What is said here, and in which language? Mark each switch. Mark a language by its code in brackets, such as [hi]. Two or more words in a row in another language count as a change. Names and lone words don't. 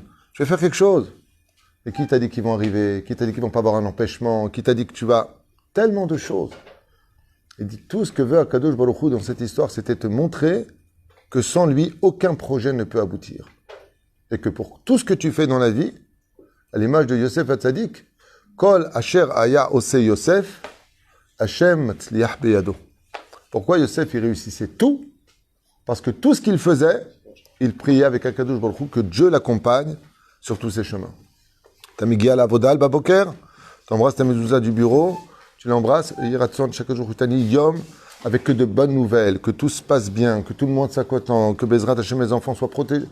[fr] Je vais faire quelque chose. Et qui t'a dit qu'ils vont arriver? Qui t'a dit qu'ils vont pas avoir un empêchement? Qui t'a dit que tu vas... Tellement de choses. Il dit, tout ce que veut [he] הקדוש ברוך הוא [fr] dans cette histoire, c'était te montrer que sans lui, aucun projet ne peut aboutir. Et que pour tout ce que tu fais dans la vie, à l'image de Yosef Hatzadik, [he] כל אשר היה עושה יוסף ה' מצליח בידו. [fr] Pourquoi Yosef, il réussissait tout? Parce que tout ce qu'il faisait, il priait avec [he] הקדוש ברוך הוא [fr] que Dieu l'accompagne sur tous ses chemins. T'as mis Gia à la Vodal, Baboker, t'embrasses ta mezouza du bureau, tu l'embrasses, et Yiratson, chaque jour, Tani Yom, avec que de bonnes nouvelles, que tout se passe bien, que tout le monde s'accotent, que [he] בעזרת ה, [fr] mes enfants soient protégés.